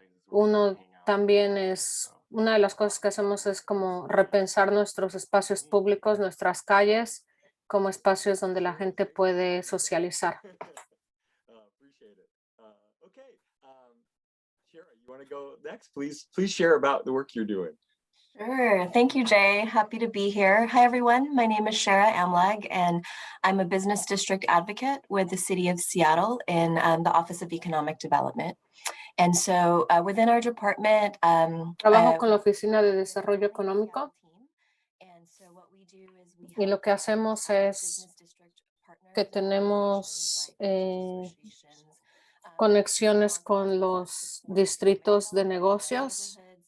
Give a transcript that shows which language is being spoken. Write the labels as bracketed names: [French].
[Spanish] Uno también es, una de las cosas que hacemos es como repensar nuestros espacios públicos, nuestras calles, como espacios donde la gente puede socializar. [English] Appreciate it. Okay, Shara, you want to go next? Please share about the work you're doing. Sure. Thank you, Jay. Happy to be here. Hi, everyone. My name is Shara Amlag, and I'm a business district advocate with the City of Seattle in the Office of Economic Development. And so within our department, [Spanish] Trabajo con la Oficina de Desarrollo Económico y lo que hacemos es que tenemos conexiones con los distritos de negocios.